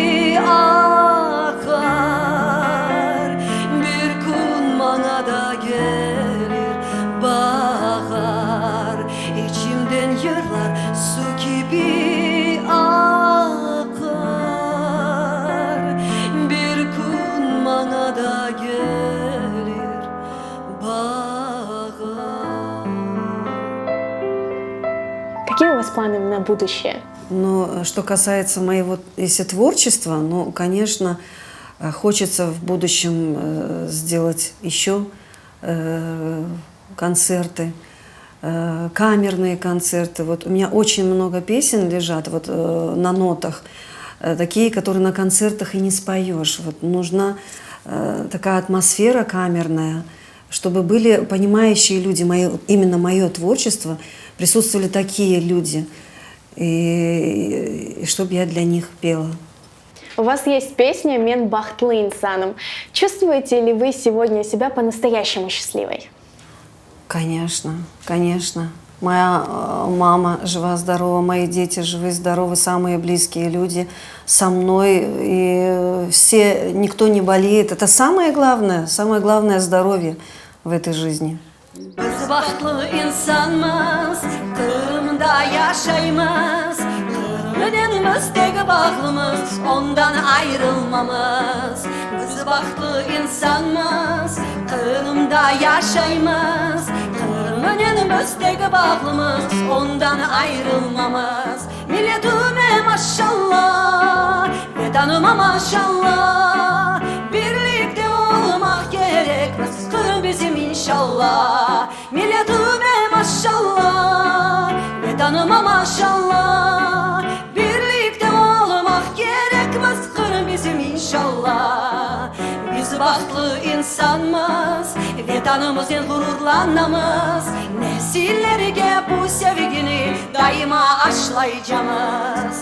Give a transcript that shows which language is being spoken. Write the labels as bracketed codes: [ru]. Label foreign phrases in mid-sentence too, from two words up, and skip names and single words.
[crh] akar Bir gün bana da gelir bahar İçimden yırlar su gibi akar Bir gün bana da gelir bahar [ru] Какие у вас планы на будущее? Но что касается моего, если творчества, ну, конечно, хочется в будущем сделать еще концерты, камерные концерты. Вот у меня очень много песен лежат вот на нотах, такие, которые на концертах и не споешь. Вот нужна такая атмосфера камерная, чтобы были понимающие люди, именно мое творчество, присутствовали такие люди, и чтобы я для них пела. У вас есть песня «Мен бахтлы инсаном». Чувствуете ли вы сегодня себя по-настоящему счастливой? Конечно, конечно. Моя мама жива-здорова, мои дети живы-здоровы, самые близкие люди со мной. И все, никто не болеет. Это самое главное здоровье в этой жизни. [crh] Biz bahtlı insanmız, Kırım'da yaşaymız Kırım'ımız tek bağlımız, ondan ayrılmamız Biz bahtlı insanmız, Kırım'da yaşaymız Kırım'ımız tek bağlımız, ondan ayrılmamız Milletime maşallah, vetanıma maşallah Birlikte olmak gerekmez, Kırım bizim inşallah Milletime maşallah, vetanıma maşallah Birlikte olmak gerekmez, Kırım bizim inşallah Biz bahtlı insanmız, vetanıma Vatanımızın gururlanamız, nesillerge bu sevgini daima aşlayacağız.